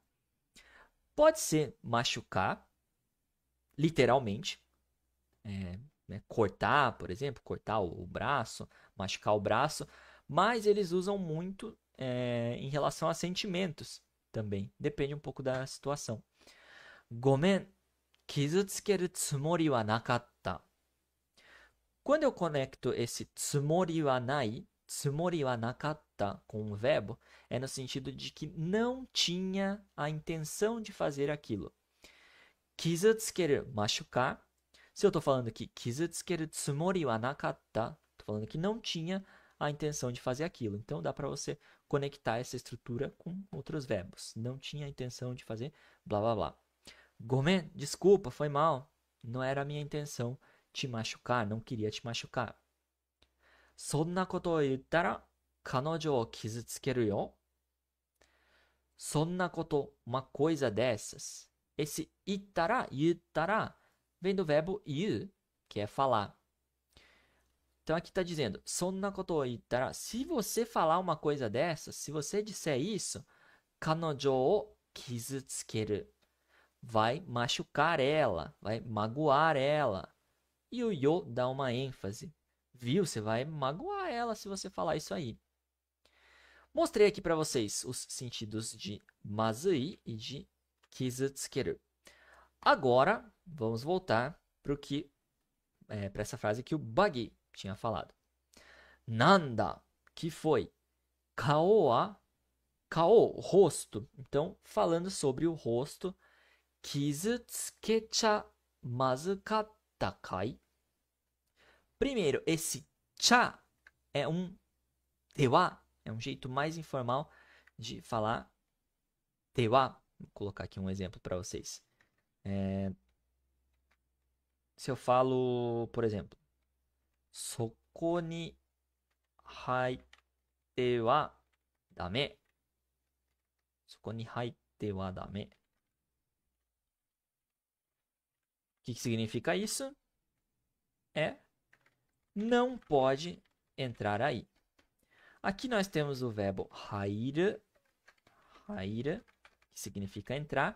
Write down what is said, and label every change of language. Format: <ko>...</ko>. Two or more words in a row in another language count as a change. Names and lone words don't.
<pt>Pode ser machucar, literalmente, né, cortar, por exemplo, cortar o braço, machucar o braço, mas eles usam muito em relação a sentimentos também. Depende um pouco da situação.</pt> <ja>ごめん、傷つけるつもりはなかった.</ja> <pt>Quando eu conecto esse</pt> <ja>つもりはない、つもりはなかった</ja> <pt>com o verbo, é no sentido de que não tinha a intenção de fazer aquilo. Kizutsukeru, machucar. Se eu estou falando aqui,</pt> <ja>傷つけるつもりはなかった,</ja> <pt>estou falando que não tinha a intenção de fazer aquilo. Então, dá para você conectar essa estrutura com outros verbos. Não tinha a intenção de fazer blá blá blá. Gomen, desculpa, foi mal. Não era a minha intenção te machucar, não queria te machucar.</pt> <ja>そんなことを言ったら彼女を傷つけるよ. そんなこと,</ja> <pt>uma coisa dessas. Esse itara, yuttara, vem do verbo yu, que é falar. Então aqui está dizendo,</pt> <ja>そんなことを言ったら,</ja> <pt>se você falar uma coisa dessas, se você disser isso,</pt> <ja>彼女を傷つける,</ja> <pt>vai machucar ela, vai magoar ela. E o yo dá uma ênfase. Viu? Você vai magoar ela se você falar isso aí. Mostrei aqui para vocês os sentidos de mazui e de kizutsukeru. Agora, vamos voltar para essa frase que o Buggy tinha falado. Nanda, que foi? Kao, rosto. Então, falando sobre o rosto,</pt> <ja>傷つけちゃまずかったかい.</ja> <pt>Primeiro, esse cha é um dewa, é um jeito mais informal de falar dewa. Vou colocar aqui um exemplo para vocês. Se eu falo, por exemplo,</pt> <ja>そこに入ってはだめ. そこに入ってはだめ.</ja> <pt>O que significa isso? Não pode entrar aí. Aqui nós temos o verbo haira, que significa entrar.</pt>